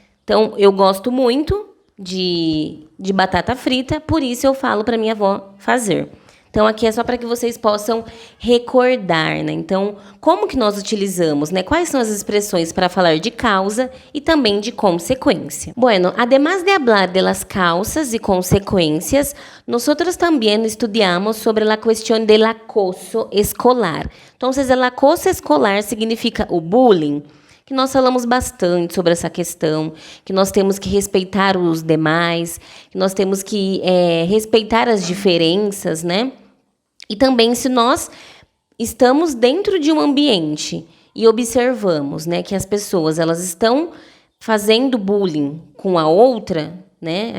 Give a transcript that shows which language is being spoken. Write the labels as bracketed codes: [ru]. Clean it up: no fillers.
[pt] Então, eu gosto muito de batata frita, por isso eu falo para minha avó fazer. Então, aqui é só para que vocês possam recordar, né? Então, como que nós utilizamos, né? Quais são as expressões para falar de causa e também de consequência? [es] Bueno, además de hablar de las causas y consecuencias, nosotros también estudiamos sobre la cuestión del acoso escolar. Entonces, el acoso escolar significa o [pt] bullying, que nós falamos bastante sobre essa questão, que nós temos que respeitar os demais, que nós temos que respeitar as diferenças, né? E também se nós estamos dentro de um ambiente e observamos, né, que as pessoas elas estão fazendo bullying com a outra, né?